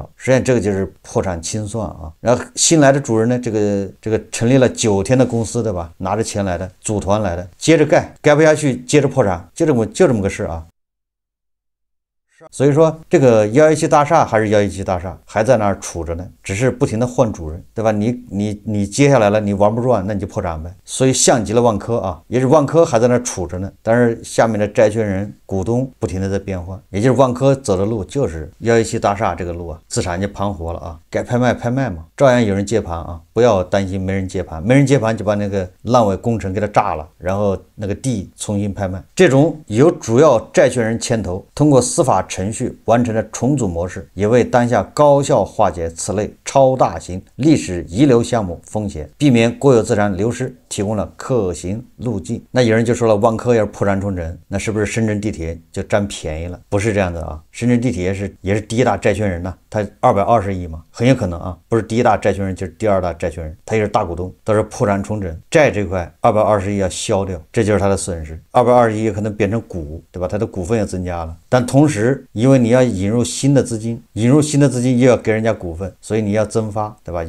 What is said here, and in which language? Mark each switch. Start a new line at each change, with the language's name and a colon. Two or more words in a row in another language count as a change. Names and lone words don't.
Chinese: 實際上這個就是破產清算啊。然後新來的主人呢，這個成立了9天的公司，對吧？拿着錢來的，組團來的，接着蓋不下去，接着破產，就這麼個事啊。所以說這個117大廈還是117大廈，還在那兒杵着呢，只是不停的換主人，對吧？你接下來了，你玩不轉，那你就破產唄。所以像極了萬科啊，也是萬科還在那兒杵着呢，但是下面的債權人股東不停的在變換，也就是萬科走的路就是117大廈這個路啊，資產就盤活了啊，該拍賣嘛，照樣有人接盤啊，不要擔心沒人接盤，沒人接盤就把那個爛尾工程給它炸了，然後那個地重新拍賣。這種由主要債權人牽頭，通過司法程序完成的重組模式，也為當下高效化解此類超大型歷史遺留項目風險，避免國有資產流失提供了可行路徑。那有人就說了，萬科要是破產重整，那是不是深圳地鐵就占便宜了？不是這樣的啊，深圳地鐵也是第一大債權人呢，他220億嘛，很有可能啊，不是第一大債權人就是第二大債權人，他也是大股東，到時候破產重整，債這塊220億要消掉，這就是他的損失。220億可能變成股，對吧？他的股份也增加了，但同時因為你要引入新的資金又要給人家股份，所以你要增發，對吧？